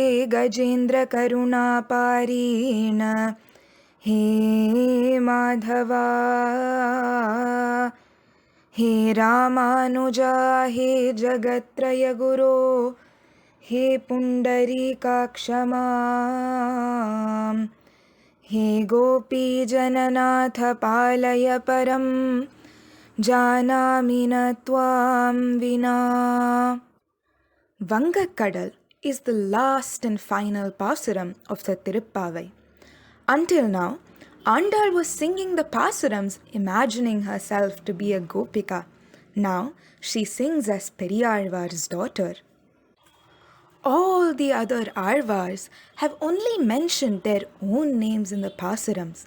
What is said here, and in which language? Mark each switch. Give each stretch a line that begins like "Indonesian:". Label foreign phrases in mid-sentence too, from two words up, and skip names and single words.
Sanskrit: गजेन्द्रकरुणापारीण हे माधवा हे रामानुजा हे जगत्त्रयगुरो हे पुण्डरीकाक्षमां हे गोपीजननाथ पालय परं जानामि न त्वां विना.
English: Vangakadal is the last and final pasuram of the Tiruppavai. Until now, Andal was singing the pasurams imagining herself to be a gopika. Now she sings as Periyalvar's daughter. All the other Alvars have only mentioned their own names in the pasurams.